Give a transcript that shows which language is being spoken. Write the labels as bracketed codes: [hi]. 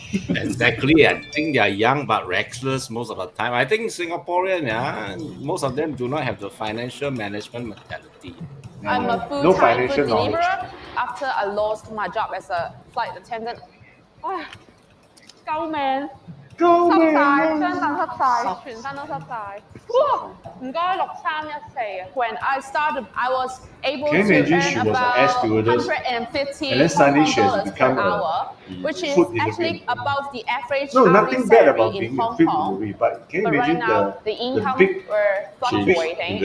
[en] Exactly. I think they are young but reckless most of the time. I think Singaporean, most of them do not have the financial management mentality. I'm a full-time food deliverer after I lost my job as a flight attendant. [yue] 救命！濕晒，張凳濕晒，全身都濕晒。哇！唔該6314啊。 [en] When I started, I was able to earn about $150 per hour, which is actually above the average hourly salary in Hong Kong. But can you imagine right now, the income were fluctuating,